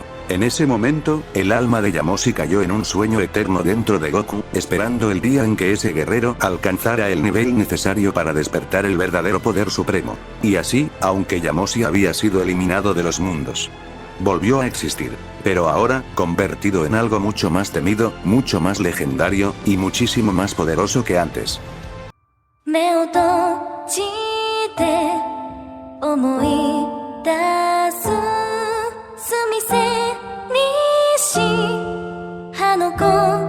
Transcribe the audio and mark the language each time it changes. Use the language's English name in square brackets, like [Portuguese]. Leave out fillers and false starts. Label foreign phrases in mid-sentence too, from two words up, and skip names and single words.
[Spanish] En ese momento, el alma de Yamoshi cayó en un sueño eterno dentro de Goku, esperando el día en que ese guerrero alcanzara el nivel necesario para despertar el verdadero poder supremo. Y así, aunque Yamoshi había sido eliminado de los mundos, volvió a existir. Pero ahora, convertido en algo mucho más temido, mucho más legendario, y muchísimo más poderoso que antes. [Japanese] 目を閉じて思い出す澄みせにし葉の子